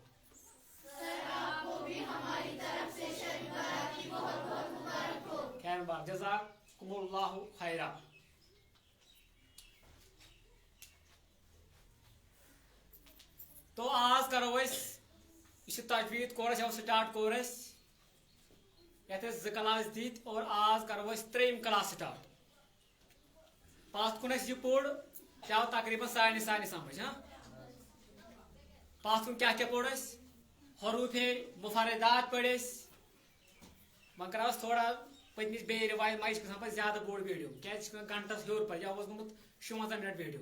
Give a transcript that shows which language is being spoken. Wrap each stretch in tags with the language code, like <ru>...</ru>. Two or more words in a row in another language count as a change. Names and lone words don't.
<ur>آپ کو بھی ہماری طرف سے شب برات کی بہت بہت مبارک ہو.</ur> <ks>خیر بار</ks> <ar>جزاکم اللہ خیرا.</ar> <ks>تو آج کرو اس تجوید کورس یا</ks> <en>start course</en> <ks>یت زٕ کلاس دت اور آج کرو ترٛیٚیِم</ks> <en>class start.</en> <ks>پتھ کُن یہ پوٚر کیا تقریباً سارنٕے سمجھ. ہاں پتھ کُن کیا پوٚر حروف مفردات پٔرۍ وۄنۍ کرو تھوڑا پتمس بیٚیہِ رِوایز مہ گژھان پتہٕ زیادٕ بوٚڑ ویڈیو کیازِ گنٹس ہیوٚر پتہٕ یہ اوس گوٚمُت 55</ks> <en>minute video.</en>